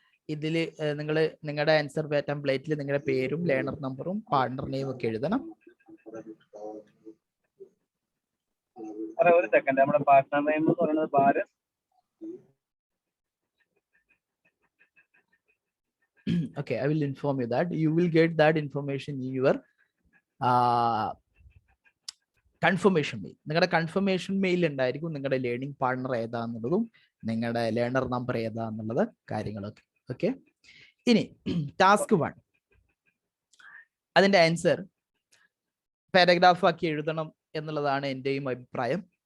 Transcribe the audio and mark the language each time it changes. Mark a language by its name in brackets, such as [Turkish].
[Malayalam] ഇതിൽ നിങ്ങൾ നിങ്ങളുടെ ആൻസർ ടെംപ്ലേറ്റിൽ നിങ്ങളുടെ പേരും ലേണർ നമ്പറും പാർട്ണർ നെയിം ഒക്കെ എഴുതണം. ഒരു സെക്കൻഡ്, നമ്മുടെ പാർട്ണർ നെയിം എന്ന് പറയുന്നത് Bharat. [English] Okay, I will inform you that you will get that information in your confirmation mail. [Malayalam] നിങ്ങളുടെ കൺഫർമേഷൻ മെയിൽ ഉണ്ടായിരിക്കും നിങ്ങളുടെ ലേണിംഗ് പാർട്ണർ ഏതാന്നുള്ളതും നിങ്ങളുടെ ലേണർ നമ്പർ ഏതാന്നുള്ളത് കാര്യങ്ങളൊക്കെ. ഓക്കെ, ഇനി ടാസ്ക് 1 അതിന്റെ ആൻസർ പാരഗ്രാഫ് ആക്കി എഴുതണം എന്നുള്ളതാണ് എൻ്റെയും അഭിപ്രായം.